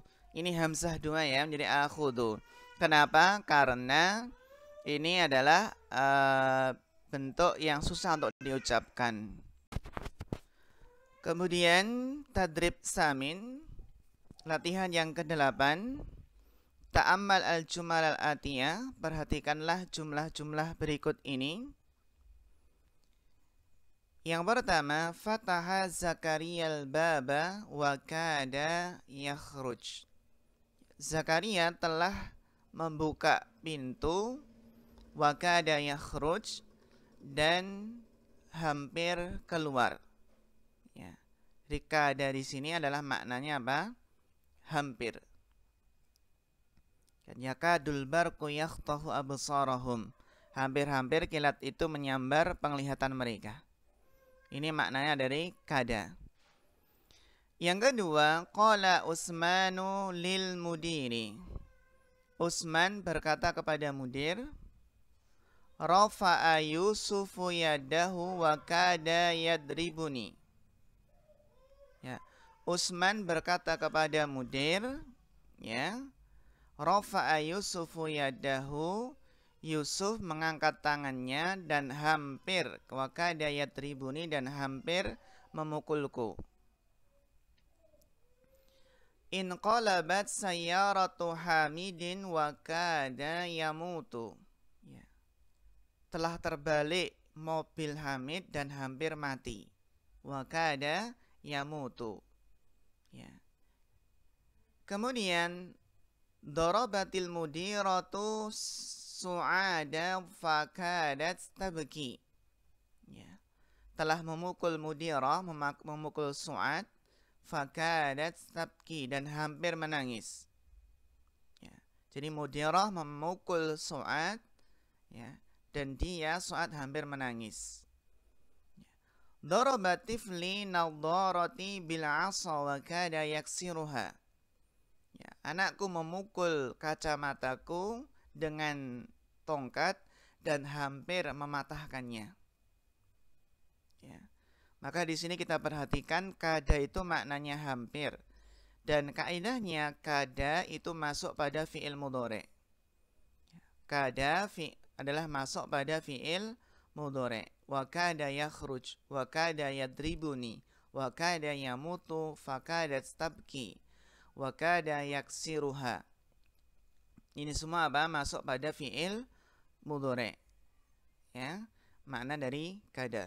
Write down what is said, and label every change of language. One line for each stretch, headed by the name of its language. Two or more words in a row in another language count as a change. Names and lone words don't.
Indonesian: Ini hamzah dua ya, menjadi akhudhu. Kenapa? Karena ini adalah bentuk yang susah untuk diucapkan. Kemudian
Arabic: تدريب ثامن,
Indonesian: latihan yang ke-8.
Arabic: تأمل الجمل الآتية,
Indonesian: perhatikanlah jumlah-jumlah berikut ini. Yang pertama,
Arabic: فتح زكريا الباب وكاد يخرج.
Indonesian: Zakaria telah membuka pintu,
Arabic: وكاد يخرج,
Indonesian: dan hampir keluar. Ya. Rikada di sini adalah maknanya apa? Hampir.
Arabic: يكاد البرق يخطف أبصارهم.
Indonesian: Hampir-hampir kilat itu menyambar penglihatan mereka. Ini maknanya dari kada. Yang kedua,
Arabic: قال عثمان للمدير.
Indonesian: Utsman berkata kepada mudir,
Arabic: رفع يوسف يده وكاد يضربني.
Indonesian: Ya. Utsman berkata kepada mudir, ya,
Arabic: رفع يوسف يده,
Indonesian: Yusuf mengangkat tangannya dan hampir
Arabic: وكاد يضربني,
Indonesian: dan hampir memukulku.
Arabic: انقلبت سيارة حامد وكاد يموت.
Indonesian: Ya. Telah terbalik mobil Hamid dan hampir mati.
Arabic: وكاد يموت. Ya. Kemudian ضربت المديرة سعاد فكادت تبكي.
Indonesian: Ya. Telah memukul mudirah, memukul Su'ad,
Arabic: فكادت تبكي,
Indonesian: dan hampir menangis. Ya. Jadi mudirah memukul Su'ad, ya, dan dia Su'ad hampir menangis.
Arabic: ضرب طفلي نظارتي بالعصا وكاد يكسرها.
Indonesian: Ya, anakku memukul kacamataku dengan tongkat dan hampir mematahkannya. Ya. Maka di sini kita perhatikan kada itu maknanya hampir, dan kaidahnya kada itu masuk pada
Arabic: فعل مضارع'.
Indonesian: Kada adalah masuk pada
Arabic: فعل مضارع'. وكاد يخرج، وكاد يضربني، وكاد يموت، فكادت تبكي، وكاد يكسرها.
Indonesian: Ini semua apa? Masuk pada
Arabic: فعل مضارع'.
Indonesian: Ya, makna dari kada.